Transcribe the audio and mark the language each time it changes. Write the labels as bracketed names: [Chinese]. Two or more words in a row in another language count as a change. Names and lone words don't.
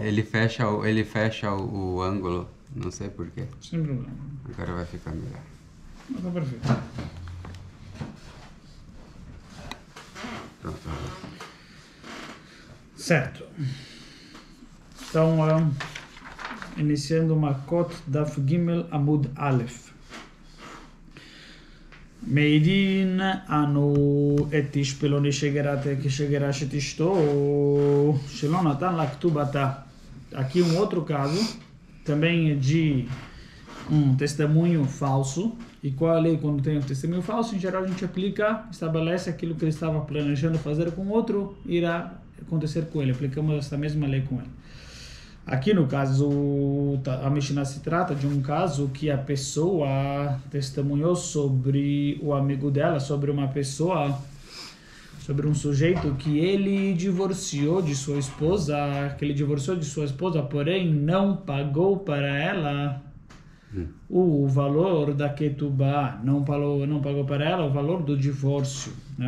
[Portuguese] Ele fecha o ângulo, não sei porquê. sem problema. Agora vai ficar melhor. Mas tá perfeito. Pronto. Certo. Então, iniciando [Hebrew] מכות דף גימל עמוד אלף. מעידין אנו את איש פלוני שגרש את אשתו שלא נתן לה כתובתה. [Portuguese] Aqui um outro caso, também é de um testemunho falso. E qual a lei quando tem um testemunho falso? Em geral a gente aplica, estabelece aquilo que ele estava planejando fazer com outro, irá acontecer com ele. Aplicamos essa mesma lei com ele. Aqui no caso, a Mishnah se trata de um caso que a pessoa testemunhou sobre o amigo dela, sobre uma pessoa, sobre um sujeito que ele divorciou de sua esposa, porém não pagou para ela o valor da ketubá, não pagou para ela o valor do divórcio, né?